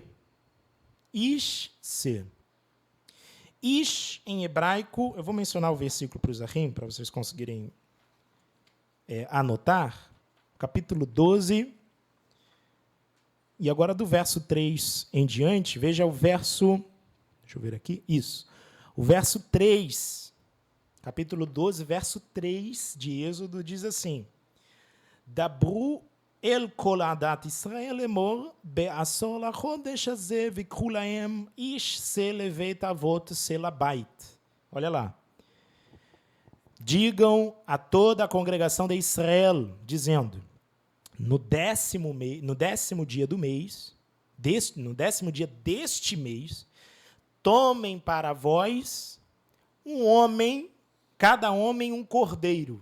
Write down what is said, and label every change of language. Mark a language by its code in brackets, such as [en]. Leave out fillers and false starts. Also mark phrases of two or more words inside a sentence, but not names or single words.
[he] איש שה. [pt] Ish, em hebraico, eu vou mencionar o versículo para o Zahim, para vocês conseguirem anotar, capítulo 12, e agora do verso 3 em diante, veja o verso, deixa eu ver aqui, isso, o verso 3, capítulo 12, verso 3 de Êxodo, diz assim, [he] דברו אל כל עדת ישראל לאמר בעשר לחדש הזה ויקחו להם איש שה לבית אבות שה לבית. [pt] Olha lá. Digam a toda a congregação de Israel, dizendo, no décimo dia do mês, no décimo dia deste mês, tomem para vós um homem, cada homem um cordeiro.